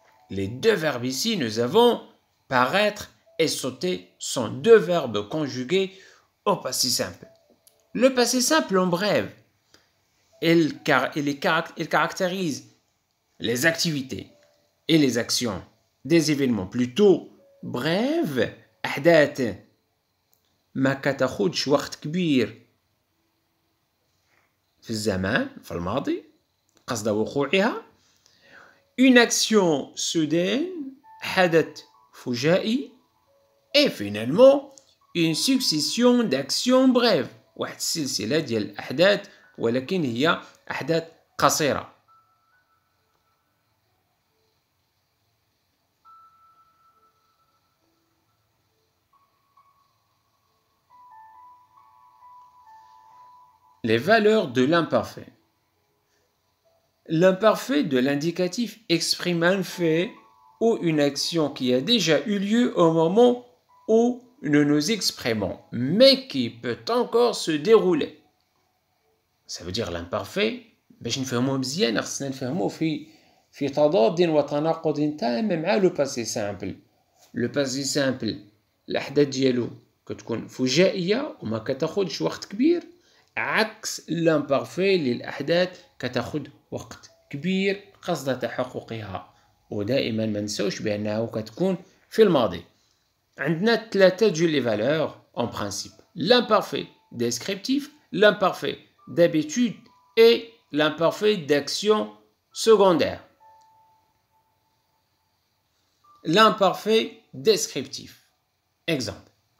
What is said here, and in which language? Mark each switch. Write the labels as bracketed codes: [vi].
[fr] Les deux verbes ici, nous avons paraître et sauter sont deux verbes conjugués au passé simple. Le passé simple en brève, il caractérise les activités et les actions des événements plutôt brefs. [ar] أحداث ما كتاخدش وقت كبير في الزمان في الماضي قصد وقوعها. [fr] Une action soudaine, [ar] حدث فجائي. [fr] Et finalement une succession d'actions brèves. [ar] واحد السلسلة ديال الأحداث ولكن هي أحداث قصيرة. [fr] Les valeurs de l'imparfait. L'imparfait de l'indicatif exprime un fait ou une action qui a déjà eu lieu au moment où nous nous exprimons, mais qui peut encore se dérouler. Ça veut dire l'imparfait [ar] باش نفهموه مزيان خصنا نفهموه في تضاد وتناقض تام مع لو باسي سامبل. لو باسي سامبل الاحداث ديالو كتكون فجائيه وما كتاخدش وقت كبير، عكس الامبارفي اللي الاحداث كتاخد وقت كبير قصد تحققها، ودائما ما نساوش بانها كتكون في الماضي. عندنا ثلاثه ديال لي فالور [fr] en principe: l'imparfait descriptif, l'imparfait d'habitude et l'imparfait d'action secondaire. L'imparfait descriptif. Exemple.